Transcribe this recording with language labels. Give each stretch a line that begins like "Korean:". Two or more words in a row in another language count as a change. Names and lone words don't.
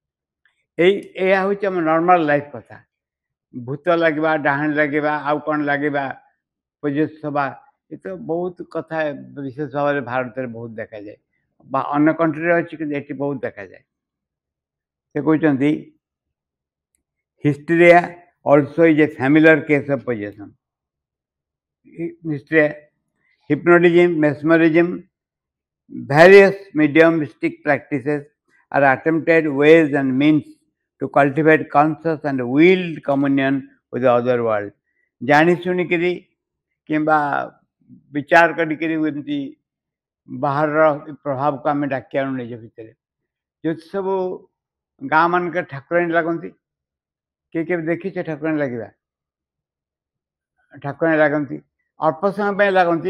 Odia: ଏହା ହେଉଛି ଆମ
English: normal life
Odia: କଥା। ଭୂତ ଲାଗିବା, ଡାହାଣୀ ଲାଗିବା, ଆଉ କ'ଣ ଲାଗିବା, ପଜେସ୍ ହେବା, ଏ ତ ବହୁତ କଥା ବିଶେଷ ଭାବରେ ଭାରତରେ ବହୁତ ଦେଖାଯାଏ, ବା ଅନ୍ୟ କଣ୍ଟ୍ରିରେ ଅଛି କିନ୍ତୁ ଏଠି ବହୁତ ଦେଖାଯାଏ। ସେ କହୁଛନ୍ତି
English: hysteria also is a familiar case of possession. Hysteria, hypnotism, mesmerism, various mediumistic practices are attempted ways and means to cultivate conscious and willed communion with the other world.
Odia: ଜାଣି ଶୁଣିକିରି କିମ୍ବା ବିଚାର କରିକିରି ଏମିତି ବାହାରର ପ୍ରଭାବକୁ ଆମେ ଡାକି ଆଣୁ ନିଜ ଭିତରେ। ଯେଉଁ ସବୁ ଗାଁ ମାନଙ୍କରେ ଠାକୁରାଣୀ ଲାଗନ୍ତି, କିଏ କେବେ ଦେଖିଛେ ଠାକୁରାଣୀ ଲାଗିବା? ଠାକୁରାଣୀ ଲାଗନ୍ତି, ଅଳ୍ପ ସମୟ ପାଇଁ ଲାଗନ୍ତି।